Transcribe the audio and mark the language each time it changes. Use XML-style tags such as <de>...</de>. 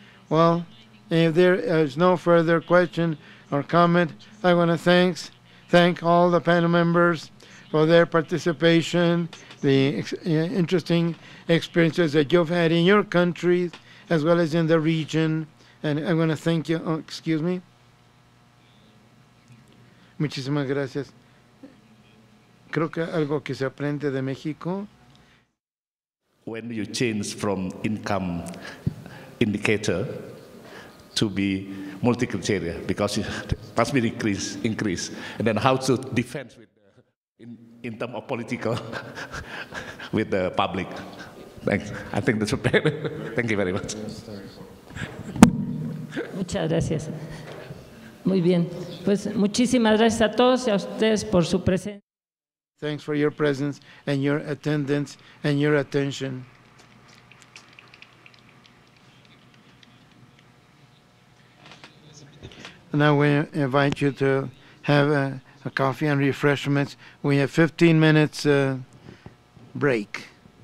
<en>Well, if there is no further question or comment, I want to thank all the panel members for their participation, the interesting experiences that you've had in your countries as well as in the region. And I want to thank you. Oh, excuse me.</en> <es>Muchísimas gracias. Creo que algo que se aprende de México.</es> <en>When you change from income indicator to be multi-criteria, because it must be increase, and then how to defend with in terms of political with the public. Thanks. I think that's okay. Thank you very much.</en> <es>Muchas gracias. Muy bien. Pues muchísimas gracias a todos y a ustedes por su presencia.</es> <en>Thanks for your presence and your attendance and your attention. Now we invite you to have a coffee and refreshments. We have 15 minutes break.</en>